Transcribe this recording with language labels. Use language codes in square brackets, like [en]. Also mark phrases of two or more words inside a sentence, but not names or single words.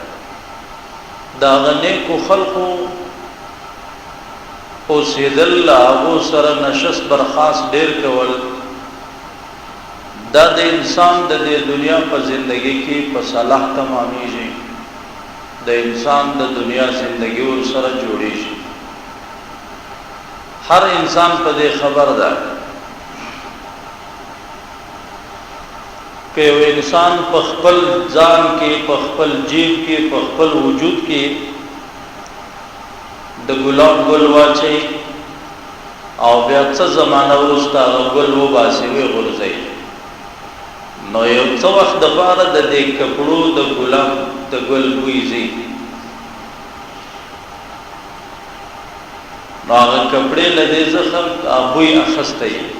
[ps] دا هغه نیکو خلقو اوسېدل، هغو سره نشست برخاست ډېر کول، دا د انسان د دې دنیا په زندگی کې په صلاح تمامیږي، د انسان د دنیا زندگی ور سره جوړیږي. هر انسان په دې خبر ده [ur] کہ وہ [ps] انسان په خپل ځان کې، په خپل جیب کې، په خپل وجود کې د ګلاب ګل واچي او بیا څه زمانه وروسته هغه ګل وباسي ویې غورځوي، نو یو څه وخت دپاره د دې کپړو د ګلاب د ګل بوی ځي، نو هغه کپړې له دې څخه بوی اخیستی.